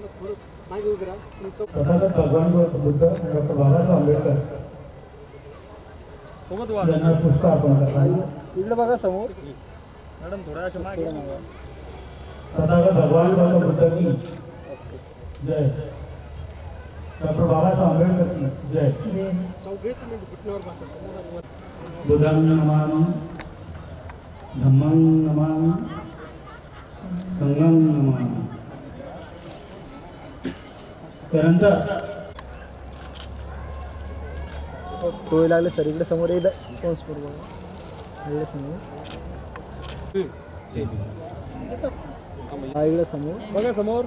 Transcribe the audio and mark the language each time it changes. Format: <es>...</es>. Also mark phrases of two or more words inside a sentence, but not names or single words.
<mr>तथागत भगवान बुद्ध डॉक्टर बाबासाहेब आंबेडकर यांना पुष्पार्पण करतात. इकडे बघा समोर. तथागत भगवान गौतम बुद्ध की जय. डॉक्टर बाबासाहेब आंबेडकर की जय.</mr> <pi>बुद्धं नमामि धम्मं नमामि संघं नमामि.</pi> <mr>त्यानंतर टोळी लागले सर इकडे समोर एकदा इकडे समोर. हा इकडे समोर बघा समोर.</mr>